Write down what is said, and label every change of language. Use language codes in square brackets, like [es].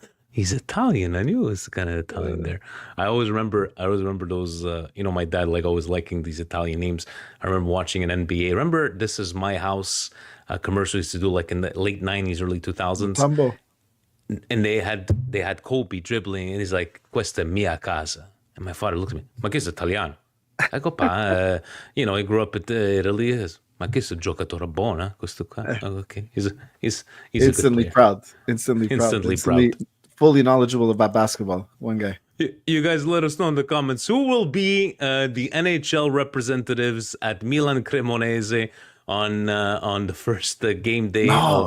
[en] He's Italian. I knew it was kind of Italian there. I always remember those, my dad always liking these Italian names. I remember watching an NBA. Remember This Is My House commercial used to do like in the late 90s, early 2000s. Tambo. And they had Kobe dribbling and he's like, [it] questa è mia casa. [en] And my father looks at me, [it] ma che sei italiano? [en] I go, pa, he grew up in Italy. [it] Ma che sei giocatore buono, questo qua? [en] Okay. He's instantly proud. Instantly proud. Fully knowledgeable about basketball. One guy. You guys let us know in the comments who will be the NHL representatives at Milan Cremonese on the first game day No,